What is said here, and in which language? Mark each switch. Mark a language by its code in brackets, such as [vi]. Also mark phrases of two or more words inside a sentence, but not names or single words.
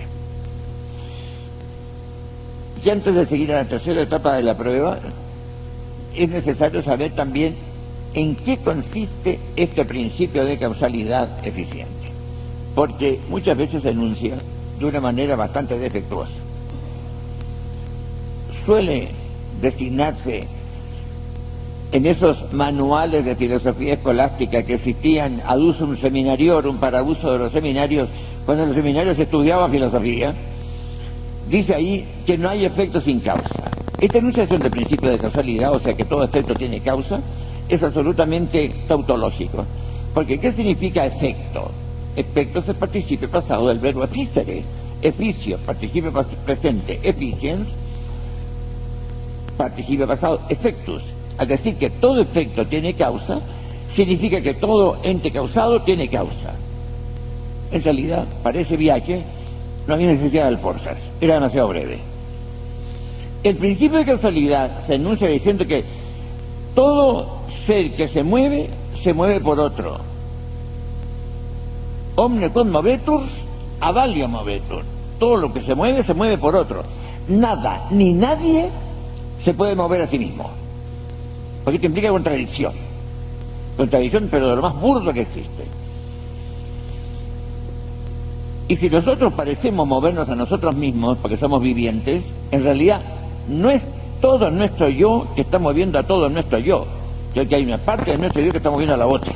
[es] Y antes de seguir a la tercera etapa de la prueba, es necesario saber también en qué consiste este principio de causalidad eficiente, porque muchas veces se enuncia de una manera bastante defectuosa. Suele designarse en esos manuales de filosofía escolástica que existían [la] ad usum seminariorum, [es] para uso de los seminarios, cuando en los seminarios se estudiaba filosofía, dice ahí que no hay efecto sin causa. Esta enunciación del principio de causalidad, o sea que todo efecto tiene causa, es absolutamente tautológico. Porque ¿qué significa efecto? Efecto es el participio pasado del verbo efficere. Efficio, participio presente, efficiens, participio pasado, effectus. Al decir que todo efecto tiene causa, significa que todo ente causado tiene causa. En realidad, para ese viaje no había necesidad de alforjas, era demasiado breve. El principio de causalidad se enuncia diciendo que todo ser que se mueve por otro. [la] Omne quod movetur, avalio movetur. [es] Todo lo que se mueve por otro. nada ni nadie se puede mover a sí mismo, porque esto implica contradicción, pero de lo más burdo que existe. Y si nosotros parecemos movernos a nosotros mismos porque somos vivientes, en realidad no es todo nuestro yo que está moviendo a todo nuestro yo, sino que hay una parte de nuestro yo que está moviendo a la otra.